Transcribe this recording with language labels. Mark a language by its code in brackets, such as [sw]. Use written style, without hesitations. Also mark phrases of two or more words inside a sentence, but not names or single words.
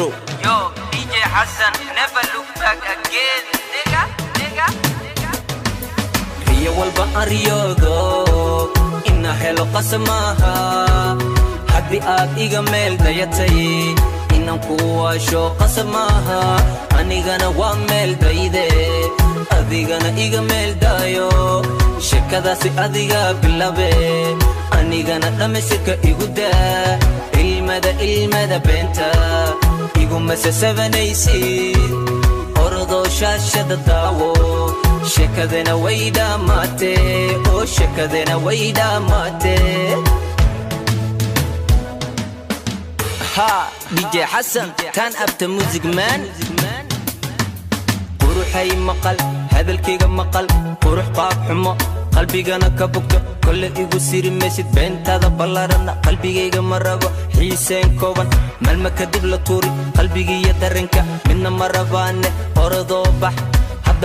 [en] yo DJ Hassan never look back again nigga [so] riyo walba ariyoodo inna helo qasamaha haddii aad iga meel dayatay inaan ku waasho qasamaha anigana waa meel dayde adigana iga meel dayo shakadaasi adiga bilabe anigana dhamaystirka igu daa ilmada beenta iguma sasabanaysid orodoo shaashada daawo sheekadena way dhammaatee oo sheekadena way dhammaatee ha DJ Hassan [en] turn up the music man [so] quruxay maqal hadalkayga maqal qurux qaab xumo qalbigana ka bogto kolle igu siri meeshid beentada ballarana qalbigayga ma rabo xiiseen kooban malma kadib la tuuri qalbigiiyo dareenka midna ma rabaane orodoo bax hadda